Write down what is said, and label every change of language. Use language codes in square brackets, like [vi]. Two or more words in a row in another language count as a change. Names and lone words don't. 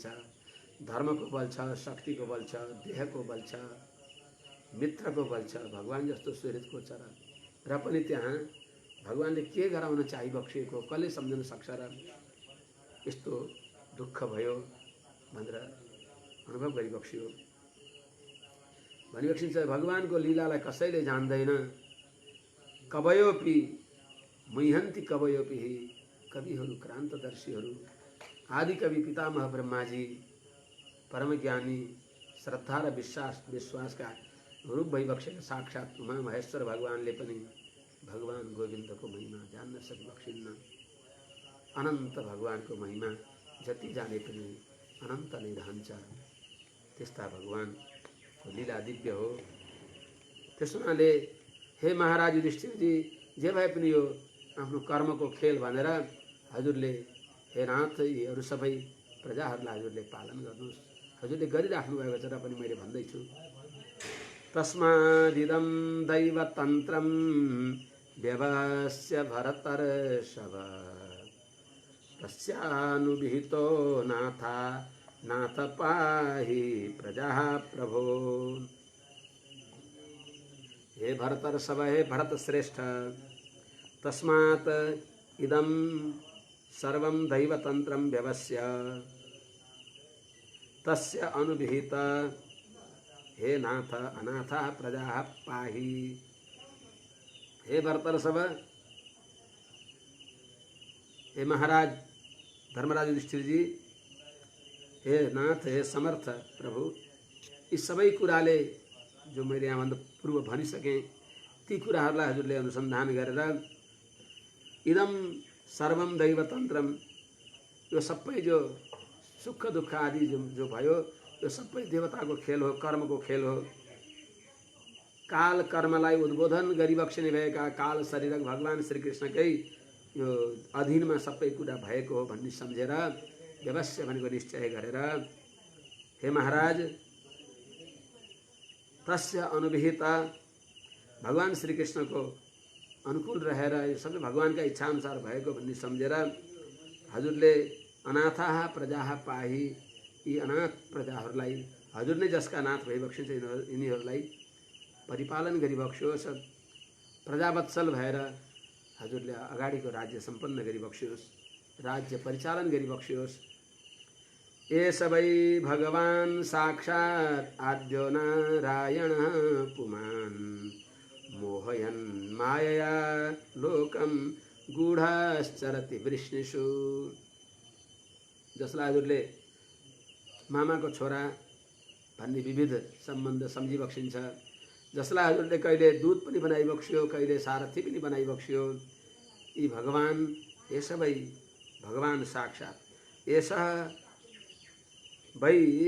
[ne] धर्मको बल छ, शक्तिको बल छ, देहको बल छ, मित्रको बल छ, भगवान जस्तो सुहृदको छ र पनि त्यहाँ भगवानले के गराउन चाहिबक्सिएको कसले सम्झन सक्छ र यस्तो दुःख भयो भनेर अनुभव गरिबक्सियो। भनिबक्सिन्छ भगवानको लीलालाई कसैले जान्दैन। [sa] कवयोपि मुह्यन्ति कवयोपि, [ne] कविहरू, क्रान्तदर्शीहरू, आदि कवि पितामह ब्रह्माजी, परमज्ञानी, श्रद्धा र विश्वासका रूप भइबक्सेका साक्षात उमा महेश्वर भगवानले पनि भगवान गोविन्दको महिमा जान्न सकिबक्सिन्न। अनन्त भगवानको महिमा जति जाने पनि अनन्त नै रहन्छ। त्यस्ता भगवानको लीला दिव्य हो। त्यस हुनाले हे महाराज युधिष्ठिरजी, जे भए पनि यो आफ्नो कर्मको खेल भनेर हजुरले हे नाथ यीहरू सबै प्रजाहरूलाई हजुरले पालन गर्नुहोस्। हजुरले गरिराख्नु भएको छ र पनि मैले भन्दैछु। [sa] तस्मादिदं दैवतन्त्रं व्यवस्य भरतर्षभ, तस्यानुविहितो नाथ पाहि प्रजा प्रभो। हे भरतर्षभ, हे भरत श्रेष्ठ, तस्मात् इदं सर्वं दैवतन्त्रं व्यवस्य तस्य अनुविहित हे नाथ अनाथा प्रजा पाहि। हे भरतर्षभ, [ne] हे महाराज धर्मराज युधिष्ठिर जी, हे नाथ, हे समर्थ प्रभु, यी सबै कुराले जो मैले यहाँभन्दा पूर्व भनिसकेँ ती कुराहरूलाई हजुरले अनुसन्धान गरेर [sa] इदम सर्वम दैवतन्त्रम, [ne] यो सबै जो सुख दुःख आदि जो भयो यो सबै देवताको खेल हो, कर्मको खेल हो। काल कर्मलाई उद्बोधन गरिबक्सिने भएका काल शरीरक भगवान श्रीकृष्णकै यो अधीनमा सबै कुरा भएको हो भन्ने सम्झेर व्यवस्य भनेको निश्चय गरेर हे महाराज [sa] तस्य अनुविहित, [ne] भगवान श्रीकृष्णको अनुकूल रहेर यो सबै भगवानका इच्छा अनुसार भएको भन्ने सम्झेर हजुरले [sa] अनाथा प्रजा पाहि, [ne] यी अनाथ प्रजाहरूलाई हजुर नै जसका नाथ भइबक्सिन्छ यिनीहरूलाई परिपालन गरिबक्सियोस्। प्रजावत्सल भएर हजुरले अगाडिको राज्य सम्पन्न गरिबक्सियोस्, राज्य परिचालन गरिबक्सियोस्। ये सबै भगवान [sa] साक्षात् आद्यो नारायणः पुमान्, मोहयन् मायया लोकं गूढश्चरति वृष्णिषु। [ne] जसलाई हजुरले मामाको छोरा भन्ने विविध सम्बन्ध सम्झिबक्सिन्छ, जसलाई हजुरले कहिले दूत पनि बनाइबक्सियो, कहिले सारथी पनि बनाइबक्सियो, यी भगवान, ये सबै भगवान साक्षात्, [sa] यसः वै